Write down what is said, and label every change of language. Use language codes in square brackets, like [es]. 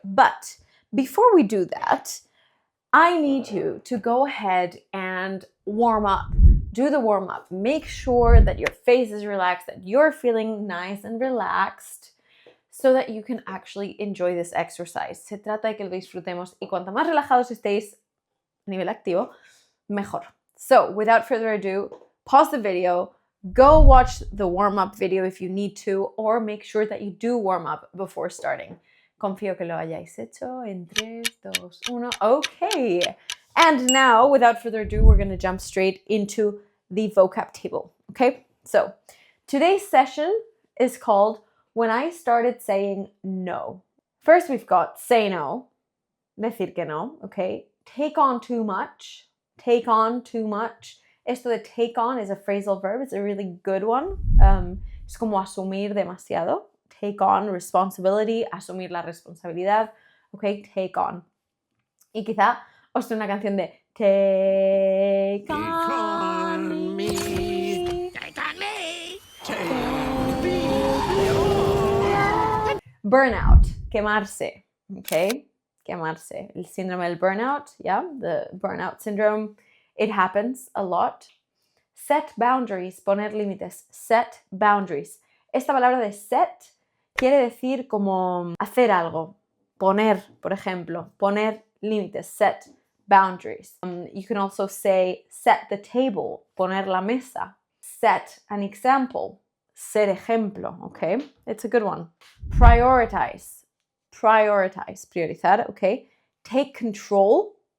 [en] But before we do that, I need you to go ahead and warm up. Do the warm up. Make sure that your face is relaxed, that you're feeling nice and relaxed, so that you can actually enjoy this exercise. [es] Se trata de que lo disfrutemos y cuanto más relajados estéis a nivel activo, mejor. [en] So, without further ado, pause the video, go watch the warm-up video if you need to, or make sure that you do warm up before starting. [es] Confío que lo hayáis hecho en 3, 2, 1. [en] Okay. And now, without further ado, we're going to jump straight into the vocab table. Okay? So, today's session is called When I Started Saying No. First, we've got say no, [es] decir que no, [en] okay? Take on too much, take on too much. [es] Esto de [en] take on is a phrasal verb. It's a really good one. [es] Es como asumir demasiado. [en] Take on responsibility, [es] asumir la responsabilidad. [en] Okay, take on. [es] Y quizá os suene una canción de Take on me. [en] Take on me. [es] Burnout, quemarse. Okay, quemarse. El síndrome del burnout, [en] yeah, the burnout syndrome. It happens a lot. Set boundaries, [es] poner límites. [en] Set boundaries. [es] Esta palabra de set quiere decir como hacer algo. Poner, por ejemplo. Poner límites. [en] Set boundaries. You can also say set the table. [es] Poner la mesa. Set an example. Ser ejemplo. [en] Okay? It's a good one. Prioritize. Prioritize. Priorizar. Okay? Take control.